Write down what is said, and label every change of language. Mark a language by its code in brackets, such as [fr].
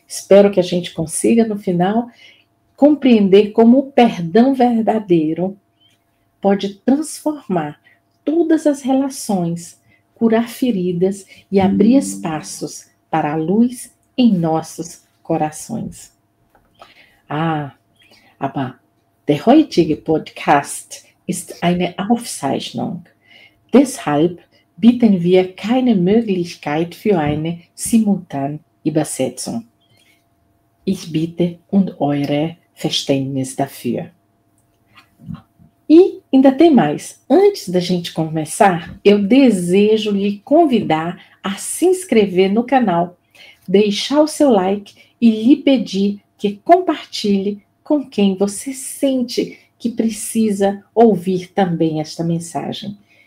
[pt] Espero que a gente consiga, no final, compreender como o perdão verdadeiro pode transformar todas as relações, curar feridas e abrir espaços para a luz em nossos corações. [de] Aber der heutige Podcast ist eine Aufzeichnung. Deshalb bieten wir keine Möglichkeit für eine Simultanübersetzung. Ich bitte um eure Verständnis dafür. [pt] E ainda tem mais. Antes da gente começar, eu desejo lhe convidar a se inscrever no canal, deixar o seu like e lhe pedir que compartilhe com quem você sente que precisa ouvir também esta mensagem.